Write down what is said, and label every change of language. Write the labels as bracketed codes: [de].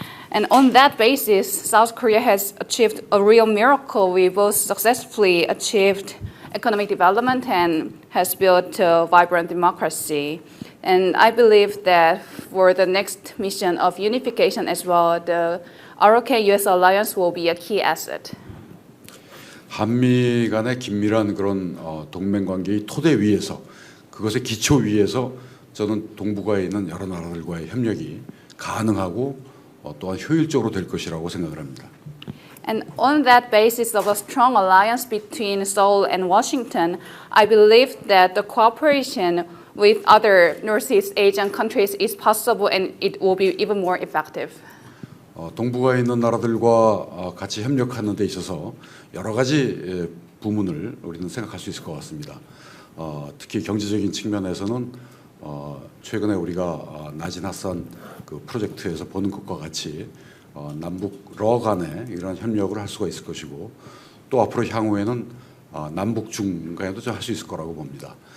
[en] And on that basis, South Korea has achieved a real miracle. We both successfully achieved economic development and has built a vibrant democracy. And I believe that for the next mission of unification as well, the ROK-US alliance will be a key asset. [ko] 한미 간의 긴밀한 그런 동맹 관계의 토대 위에서 그것의 기초 위에서 저는 동북아에 있는 여러 나라들과의 협력이 가능하고 또한 효율적으로 될 것이라고 생각을 합니다. [en] And on that basis of a strong alliance between Seoul and Washington, I believe that the cooperation with other Northeast Asian countries is possible and it will be even more effective. [ko] 동북아에 있는 나라들과 같이 협력하는 데 있어서 여러 가지 부문을 우리는 생각할 수 있을 것 같습니다. 특히 경제적인 측면에서는 최근에 우리가 나진하산 그 프로젝트에서 보는 것과 같이 남북 러 간의 이런 협력을 할 수가 있을 것이고 또 앞으로 향후에는 남북 중 간에도 할 수 있을 거라고 봅니다.